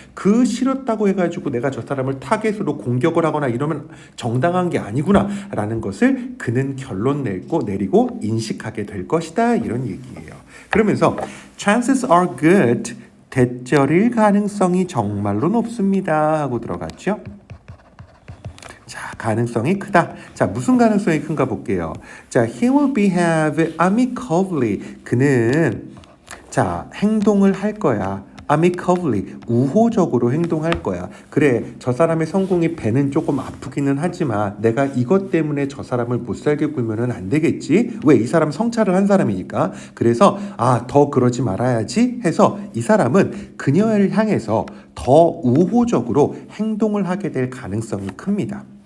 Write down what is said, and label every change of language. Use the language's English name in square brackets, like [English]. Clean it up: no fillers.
[Korean] 그 싫었다고 해가지고 내가 저 사람을 타겟으로 공격을 하거나 이러면 정당한 게 아니구나라는 것을 그는 결론 내리고 인식하게 될 것이다, 이런 얘기예요. 그러면서 [English] chances are good, [Korean] 대절일 가능성이 정말로 높습니다 하고 들어갔죠. 자, 가능성이 크다. 자, 무슨 가능성이 큰가 볼게요. [English] 자, he will behave amicably. [Korean] 그는 자, 행동을 할 거야. amicably, 우호적으로 행동할 거야. 그래, 저 사람의 성공이 배는 조금 아프기는 하지만 내가 이것 때문에 저 사람을 못 살게 굴면은 안 되겠지. 왜? 이 사람 성찰을 한 사람이니까. 그래서 더 그러지 말아야지 해서 이 사람은 그녀를 향해서 더 우호적으로 행동을 하게 될 가능성이 큽니다.